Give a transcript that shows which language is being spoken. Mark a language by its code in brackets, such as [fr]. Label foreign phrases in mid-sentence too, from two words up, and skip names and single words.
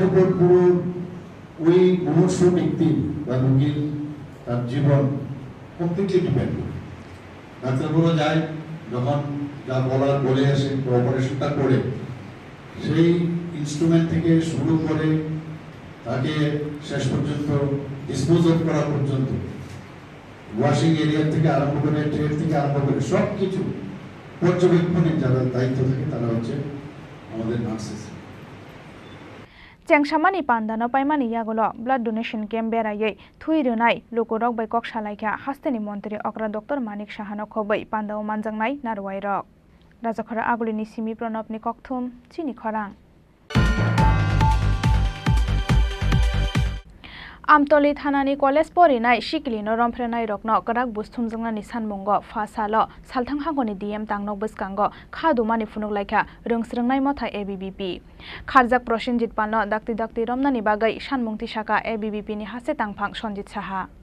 [bn] উপর পুরো ওই মুমূর্ষু ব্যক্তি বা রোগীর তার জীবন [en] completely depend [bn] করে ডাক্তারবাবুরা যায় যখন যা বলার বলে আসে অপারেশনটা করে সেই ইনস্ট্রুমেন্ট থেকে শুরু করে তাকে শেষ পর্যন্ত ডিসপোজ করা পর্যন্ত [en] washing area [bn] থেকে আরম্ভ করে ট্রেড থেকে আরম্ভ করে সব কিছু পর্যবেক্ষণের যারা দায়িত্ব থাকে তারা হচ্ছে আমাদের নার্সেস [trp] Chengsamani Panda no Paimani Yagulo [en] Blood Donation Camp [trp] Berayei Thui Runai Lukurok by Kok Shalaika Hasteni Montri Okra Dr. Manik Shahano Khoboi Panda Manjangnai Narwai Rock Rajakhara Agulini Simi Pranop ni Kokthum Chini Khorang Amtoli Thanani College Porinai Shikli no Romprenai Rokno Karak Bustum Zangnani Sanmungo Fasalo Salthang Hangoni DM Tangno Buskango Khadumani Funuk Laika Rungsrangnai Motha ABBP Kharjak Proshinjit Palno Dakti Romnani Bagai Shanmungti Shaka ABBP ni Hase Tangphang Sonjit Saha